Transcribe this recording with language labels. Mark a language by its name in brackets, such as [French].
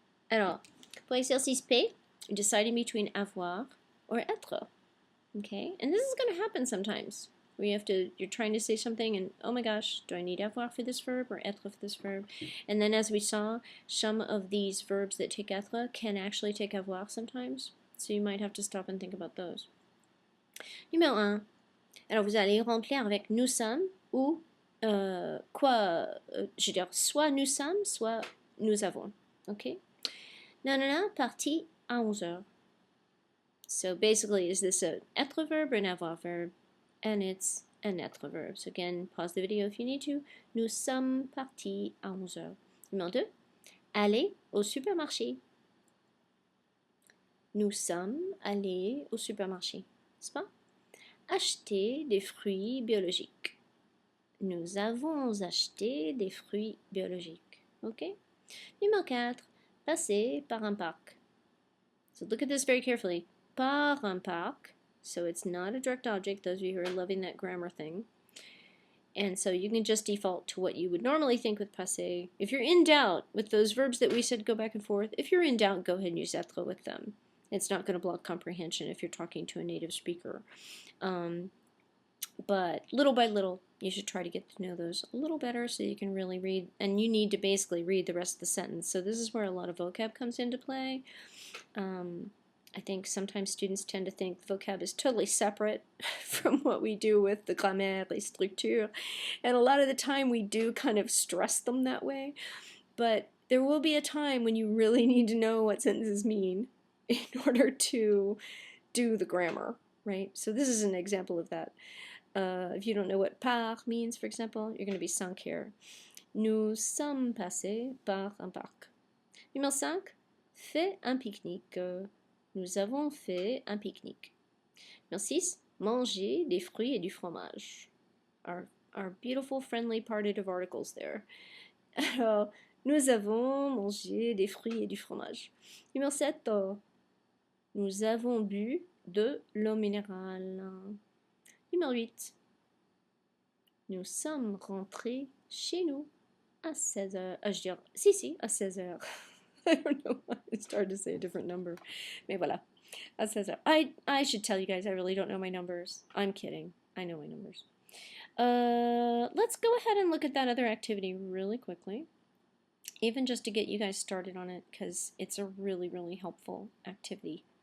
[French] Alors, pour exercice P, [English] deciding between avoir or être. Okay, and this is going to happen sometimes. You're trying to say something and, oh my gosh, do I need avoir for this verb or être for this verb? And then as we saw, some of these verbs that take être can actually take avoir sometimes. So you might have to stop and think about those. [French] Numéro 1. Alors vous allez remplir avec nous sommes ou je veux dire, soit nous sommes, soit nous avons. [English] Ok? [French] Nanana, parti à 11h. [English] So basically, is this an être verb or an avoir verb? And it's an être verb. So again, pause the video if you need to. [French] Nous sommes partis à 11h. Numéro 2. Aller au supermarché. Nous sommes allés au supermarché. N'est-ce pas? Acheter des fruits biologiques. Nous avons acheté des fruits biologiques. Ok? Numéro 4. Passer par un parc. [English] So look at this very carefully. [French] Par un parc. [English] So it's not a direct object, those of you who are loving that grammar thing. And so you can just default to what you would normally think with passé. If you're in doubt with those verbs that we said go back and forth, if you're in doubt, go ahead and use être with them. It's not going to block comprehension if you're talking to a native speaker. But little by little, you should try to get to know those a little better so you can really read. And you need to basically read the rest of the sentence. So this is where a lot of vocab comes into play. I think sometimes students tend to think vocab is totally separate from what we do with the [French] grammaire, les structures, [English] and a lot of the time we do kind of stress them that way. But there will be a time when you really need to know what sentences mean in order to do the grammar, right? So this is an example of that. If you don't know what par means, for example, you're going to be sunk here. [French] Nous sommes passés par un parc. Numéro 5, fait un pique-nique. Nous avons fait un pique-nique. Numéro 6, manger des fruits et du fromage. [English] Our beautiful, friendly partitive articles there. [French] Alors, nous avons mangé des fruits et du fromage. Numéro 7, nous avons bu de l'eau minérale. Numéro 8, nous sommes rentrés chez nous à 16h. Je veux dire, si, à 16h. [English] I don't know why it's hard to say a different number. [French] Mais voilà. À 16h. [English] I should tell you guys I really don't know my numbers. I'm kidding. I know my numbers. Let's go ahead and look at that other activity really quickly. Even just to get you guys started on it, because it's a really helpful activity.